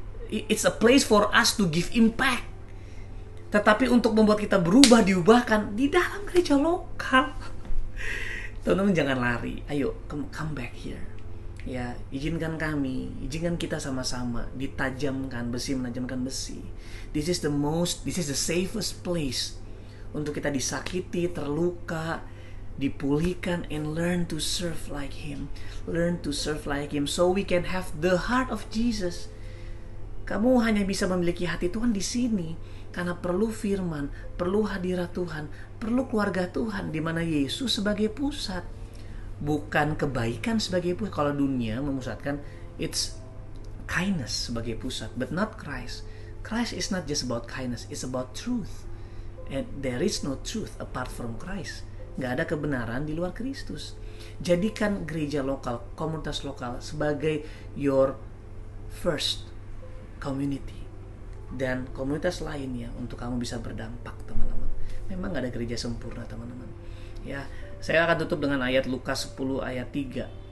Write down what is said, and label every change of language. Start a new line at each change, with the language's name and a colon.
English: It's a place for us to give impact.
Indonesian: Tetapi untuk membuat kita diubahkan di dalam gereja lokal. Teman-teman jangan lari. Ayo,
English: come back here.
Indonesian: Ya, izinkan kita sama-sama ditajamkan besi menajamkan besi.
English: This is the safest place
Indonesian: untuk kita disakiti, terluka, dipulihkan,
English: and learn to serve like Him. Learn to serve like Him so we can have the heart of Jesus.
Indonesian: Kamu hanya bisa memiliki hati Tuhan di sini karena perlu firman, perlu hadirat Tuhan, perlu keluarga Tuhan di mana Yesus sebagai pusat. Bukan kebaikan sebagai pusat. Kalau dunia memusatkan,
English: it's kindness
Indonesian: sebagai pusat,
English: but not Christ. Christ is not just about kindness, it's about truth. And there is no truth apart from Christ.
Indonesian: Gak ada kebenaran di luar Kristus. Jadikan gereja lokal, komunitas lokal sebagai
English: your first community.
Indonesian: Dan komunitas lainnya untuk kamu bisa berdampak, teman-teman. Memang gak ada gereja sempurna, teman-teman. Ya, saya akan tutup dengan ayat Lukas 10 ayat 3.